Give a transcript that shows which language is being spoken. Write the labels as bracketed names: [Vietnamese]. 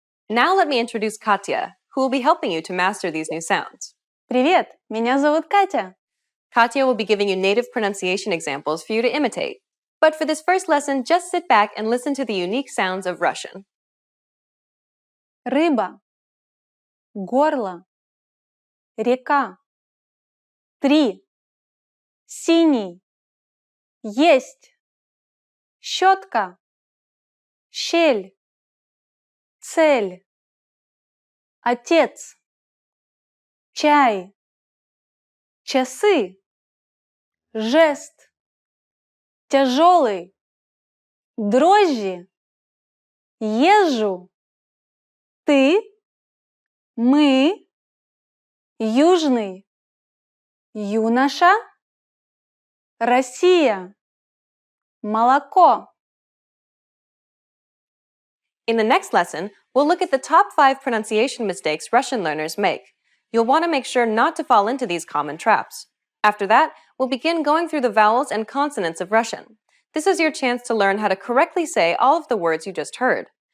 [English] Now let me introduce Katya, who will be helping you to master these new sounds. [Russian] Привет, меня зовут Катя. [English] Katya will be giving you native pronunciation examples for you to imitate. But for this first lesson, just sit back and listen to the unique sounds of Russian. [Russian] Рыба, горло, река, 3, синий, есть, щетка, щель, цель, отец, чай, часы, жест, тяжелый, дрожжи, езжу, ты, мы, южный, юноша, Россия, молоко. [English] In the next lesson, we'll look at the top 5 pronunciation mistakes Russian learners make. You'll want to make sure not to fall into these common traps. After that, we'll begin going through the vowels and consonants of Russian. This is your chance to learn how to correctly say all of the words you just heard.